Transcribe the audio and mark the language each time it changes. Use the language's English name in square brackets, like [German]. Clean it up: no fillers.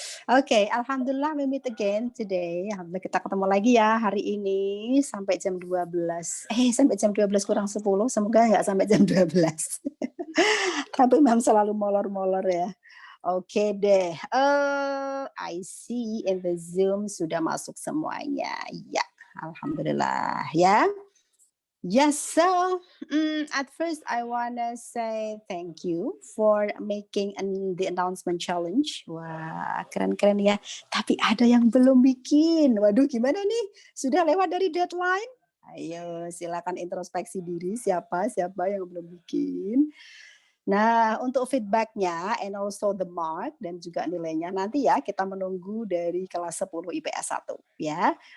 [English] Oke, alhamdulillah we meet again today. [Indonesian] Alhamdulillah kita ketemu lagi ya hari ini sampai jam 12. Sampai jam 12 kurang 10. Semoga nggak sampai jam 12. Tapi memang selalu molor-molor ya. Oke deh. [English] I see in the Zoom [Indonesian] sudah masuk semuanya. Ya, alhamdulillah ya. [English] Yes, so at first I wanna say thank you for making the announcement challenge. [Indonesian] Wah, keren-keren ya. Tapi ada yang belum bikin. Waduh, gimana nih? Sudah lewat dari deadline? Ayo, silakan introspeksi diri siapa yang belum bikin. Nah, untuk feedbacknya [English] and also the mark [Indonesian] dan juga nilainya nanti ya kita menunggu dari kelas 10 IPS 1 ya.